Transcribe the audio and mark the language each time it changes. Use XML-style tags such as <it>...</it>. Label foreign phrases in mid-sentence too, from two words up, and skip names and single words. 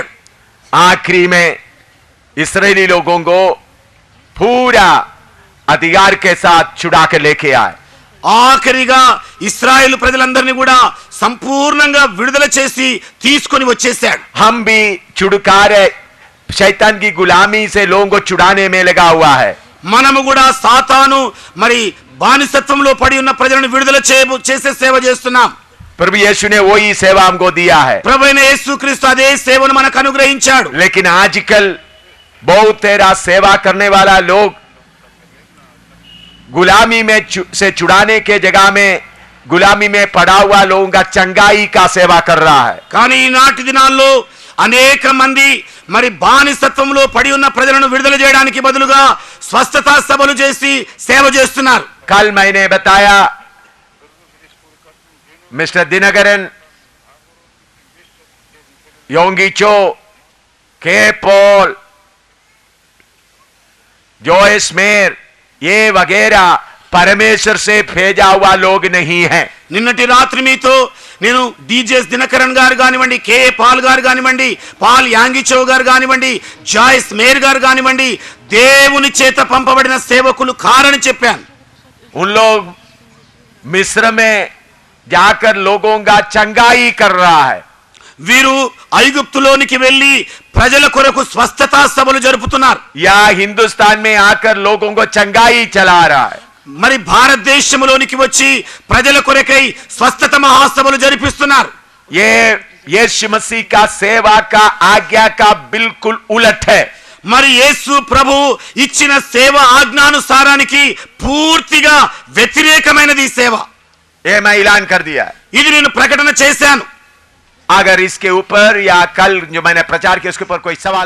<hi>आखिरी में इस्राएली लोगों को पूरा अधिकार के साथ छुड़ा के लेके आए.</hi> <te>ఆఖరిగా ఇశ్రాయేలు ప్రజలందరినీ కూడా సంపూర్ణంగా విడుదల చేసి తీసుకొని వచ్చేసాడు.</te> <hi>हम भी छुटकारे शैतान की गुलामी से लोगों को छुड़ाने में लगा हुआ है.</hi> <te>మనము కూడా సాతాను మరి బానిసత్వంలో పడి ఉన్న ప్రజలను విడుదల చేసే సేవ చేస్తున్నాం.</te> <hi>प्रभु यीशु ने वही सेवा हमको दिया है.</hi> <te>ప్రభువైన యేసుక్రీస్తు అదే సేవను మనకు అనుగ్రహించాడు.</te> <hi>लेकिन आजकल बहुत तेरा सेवा करने वाला लोग गुलामी में से छुड़ाने के जगह में गुलामी में पड़ा हुआ लोगों का चंगाई का सेवा कर रहा है.</hi> <te>కానీ ఈనాటి దినాల్లో అనేక మంది మరి బానిసత్వంలో పడి ఉన్న ప్రజలను విడుదల చేయడానికి బదులుగా స్వస్థత సభలు చేసి సేవ చేస్తున్నారు.</te> <hi>कल मैंने बताया मिस्टर दिनकरन, योंगी चो, के पॉल, जो स्मेर ये वगैरह परमेश्वर से भेजा हुआ लोग नहीं है।</hi> <te>నిన్నటి రాత్రి మీతో నేను డీజేస్ దినకరణ్ గారు కానివ్వండి, కే పాల్ గారు కానివ్వండి, పాల్ యాంగిచో గారు కానివ్వండి, జాయిస్ మేర్ గారు కానివ్వండి, దేవుని చేత పంపబడిన సేవకులు కారని చెప్పాను.</te> <hi>उन लोग मिस्र में जाकर लोगों का चंगाई कर रहा है।</hi> <te>వీరు ఐగుప్తులోనికి వెళ్లి ప్రజల కొరకు స్వస్థతా సభలు జరుపుతున్నారు.</te> <hi>या हिंदुस्तान में आकर लोगों को चंगाई चला रहा है।</hi> <te>మరి భారతదేశంలోనికి వచ్చి ప్రజల కొరకై స్వస్థత మహాసభలు జరిపిస్తున్నారు.</te> <hi>ये यीशु मसीह का सेवा का आज्ञा का बिल्कुल उलट है।</hi> <te>మరి యేసు ప్రభు ఇచ్చిన సేవ ఆజ్ఞానుసారానికి పూర్తిగా వ్యతిరేకమైనది ఈ సేవ.</te> <hi>ये मैं ऐलान कर दिया।</hi> <te>ఇది నేను ప్రకటన చేశాను.</te> <hi>अगर इसके ऊपर या कल जो मैंने प्रचार किया उसके ऊपर कोई सवाल</hi>